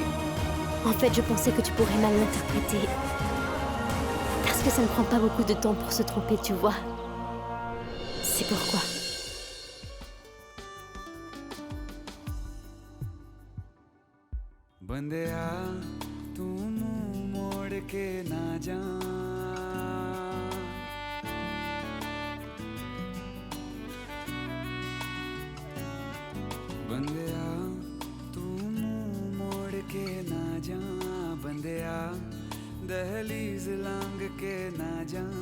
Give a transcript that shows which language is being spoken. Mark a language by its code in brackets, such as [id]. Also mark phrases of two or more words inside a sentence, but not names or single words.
[fr] En fait, je pensais que tu pourrais mal l'interpréter. Parce que ça ne prend pas beaucoup de temps pour se tromper, tu vois. C'est pourquoi. [es] Buen día, [hi] तू मुंह मोड़ के ना जा बंदिया तू मुंह मोड़ के ना जा बंदिया दहलीज लांग के ना जा